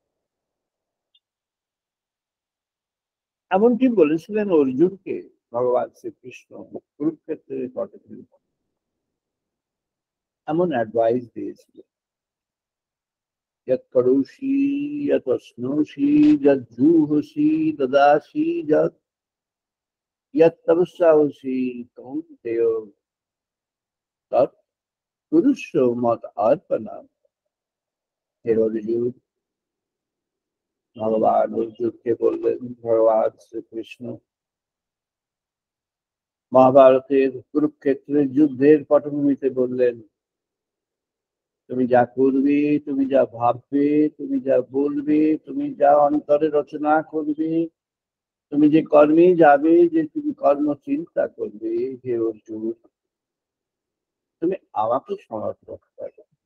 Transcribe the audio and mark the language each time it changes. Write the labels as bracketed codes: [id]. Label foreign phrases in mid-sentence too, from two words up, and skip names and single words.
[bn] এমনকি বলেছিলেন অর্জুনকে ভগবান শ্রীকৃষ্ণ কুরুক্ষেত্রের ঘটনা, এমন অ্যাডভাইস দিয়েছিলেন, [sa] যৎ করোষি যৎ অশ্নোষি যৎ জুহসি দদাসি যৎ যৎ তপস্যাসি কৌন্তেয় তৎ কুরুষ্ব মত অর্পণম। [bn] হে অর্জুন, ভগবান অর্জুনকে বললেন ভগবান শ্রীকৃষ্ণ মহাভারতের কুরুক্ষেত্রের যুদ্ধের পটভূমিতে বললেন, তুমি যা করবে, তুমি যা ভাববে, তুমি যা বলবে, তুমি যা অন্তরে রচনা করবে, তুমি যে কর্মে যাবে, যে তুমি কর্ম চিন্তা করবে, হে অর্জুন, তুমি আমাকে সমর্পণ করো,